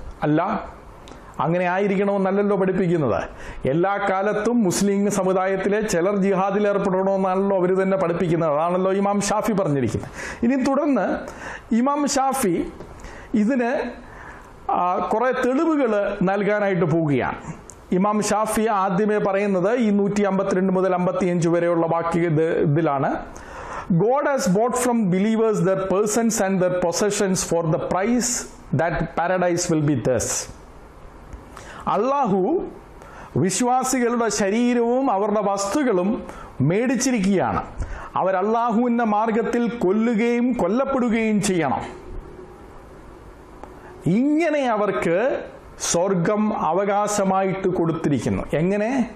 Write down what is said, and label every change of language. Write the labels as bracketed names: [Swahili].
[Malayalam] അല്ല, അങ്ങനെ ആയിരിക്കണമെന്നല്ലല്ലോ പഠിപ്പിക്കുന്നത്. എല്ലാ കാലത്തും മുസ്ലിം സമുദായത്തിലെ ചിലർ ജിഹാദിൽ ഏർപ്പെടണമെന്നാണല്ലോ അവർ തന്നെ പഠിപ്പിക്കുന്നത്. അതാണല്ലോ ഇമാം ഷാഫി പറഞ്ഞിരിക്കുന്നത്. ഇനി തുടർന്ന് ഇമാം ഷാഫി ഇതിന് കുറെ തെളിവുകൾ നൽകാനായിട്ട് പോവുകയാണ്. ഇമാം ഷാഫി ആദ്യമേ പറയുന്നത് ഈ 152 മുതൽ 55 വരെയുള്ള ഇതിലാണ്, [English] God has bought from believers their persons and their possessions for the price that paradise will be theirs. [Malayalam] അള്ളാഹു വിശ്വാസികളുടെ ശരീരവും അവരുടെ വസ്തുക്കളും മേടിച്ചിരിക്കുകയാണ്. അവർ അള്ളാഹുവിൻ്റെ മാർഗത്തിൽ കൊല്ലുകയും കൊല്ലപ്പെടുകയും ചെയ്യണം. ഇങ്ങനെ അവർക്ക് സ്വർഗം അവകാശമായിട്ട് കൊടുത്തിരിക്കുന്നു. എങ്ങനെ?